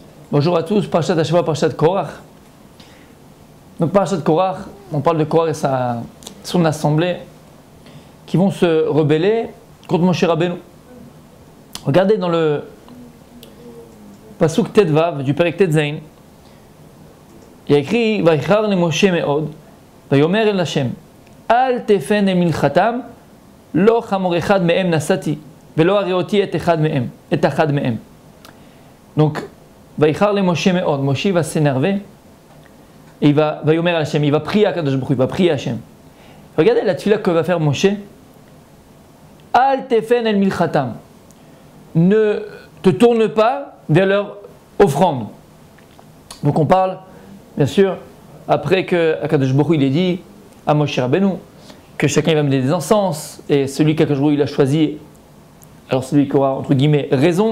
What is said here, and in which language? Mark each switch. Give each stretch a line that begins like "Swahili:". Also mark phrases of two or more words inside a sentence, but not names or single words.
French: Bonjour à tous,
Hebrew: פרשת השבוע,
French: Parashat Korach. Donc Parashat Korach, on parle de Korach et son assemblée qui vont se rebeller contre Moshe Rabbeinu. Regardez dans le
Hebrew: פסוק טו du פרק טז,
French: il y a écrit
Hebrew: ויחר למשה מאד ויאמר אל השם אל תפן אל מנחתם לא חמור אחד מהם נשאתי ולא הרעתי את אחד מהם.
French: Donc,
Hebrew: ויחר למשה מאד,
French: Moshe va s'énerver, et il va
Hebrew: ויאמר אל השם,
French: il va prier à
Hebrew: קדוש ברוך הוא,
French: il va prier à Hashem. Regardez la tefila que va faire Moshe.
Hebrew: אל תפן אל מנחתם.
French: Ne te tourne pas vers leur offrande. Donc on parle, bien sûr, après que
Hebrew: הקדוש ברוך הוא
French: il ait dit à Moshe Rabbeinu que chacun va mener des encens, et celui qu'
Hebrew: הקדוש ברוך הוא
French: il a choisi, alors celui qui aura entre guillemets raison.